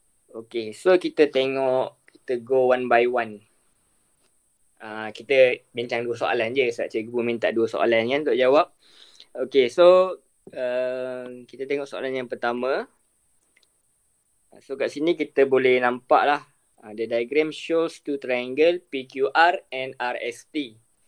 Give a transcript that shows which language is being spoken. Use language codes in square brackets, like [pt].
[ms] Okay, so kita tengok, kita go one by one. Kita bincang 2 soalan je sebab cikgu minta 2 soalan kan untuk jawab. Okay, so kita tengok soalan yang pertama. So kat sini kita boleh nampak lah. [en] The diagram shows 2 triangle PQR and RST.